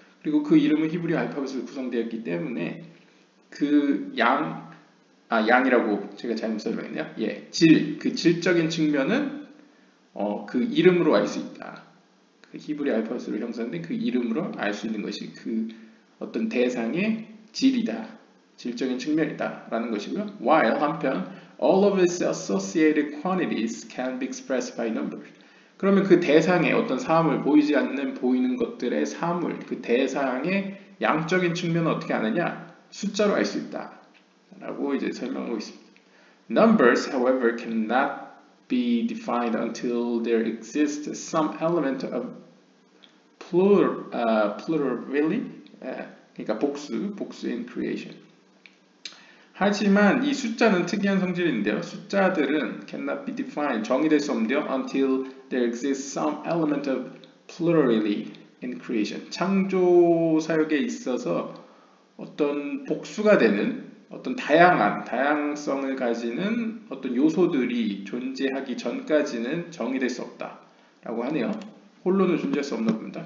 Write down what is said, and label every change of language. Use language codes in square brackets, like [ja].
[ko] 그리고 그 이름은 히브리 알파벳으로 구성되었기 때문에 그 양이라고 제가 잘못 설명했네요. 예, 그 질적인 측면은 그 이름으로 알 수 있다. 그 히브리 알파벳으로 형성된 그 이름으로 알 수 있는 것이 그 어떤 대상의 질이다. 질적인 측면이다. 라는 것이고요. [en] While [ko] 한편 [en] all of its associated quantities can be expressed by numbers. [ko] 그러면 그 대상의 어떤 사물, 보이지 않는 보이는 것들의 사물, 그 대상의 양적인 측면은 어떻게 아느냐? 숫자로 알 수 있다. 라고 이제 설명하고 있습니다. [en] Numbers, however, cannot be defined until there exists some element of plurality, [ko] 그러니까 복수 [en] in creation. [ko] 하지만 이 숫자는 특이한 성질인데요. 숫자들은 [en] cannot be defined, [ko] 정의될 수 없는데요. [en] Until there exists some element of plurality in creation. [ko] 창조 사역에 있어서 어떤 복수가 되는 어떤 다양성을 가지는 어떤 요소들이 존재하기 전까지는 정의될 수 없다라고 하네요. 홀로는 존재할 수 없나 봅니다.